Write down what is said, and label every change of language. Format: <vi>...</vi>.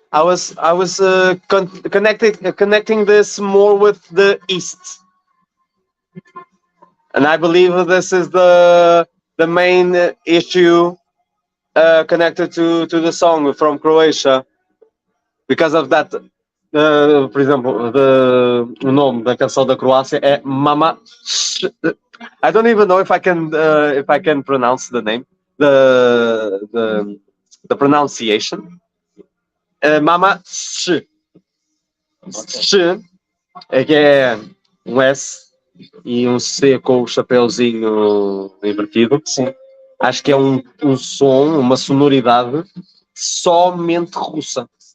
<en>I was connecting this more with the East, and I believe this is the main issue connected to the song from Croatia, because of that.</en> <pt>Por exemplo, o nome da canção da Croácia é Mama.</pt> <en>I don't even know if I can pronounce the name, the pronunciation. Mama Sh.</en> <pt>Sh é que é um S e um C com o chapeuzinho invertido. Sim. Acho que é um som, uma sonoridade somente russa.</pt>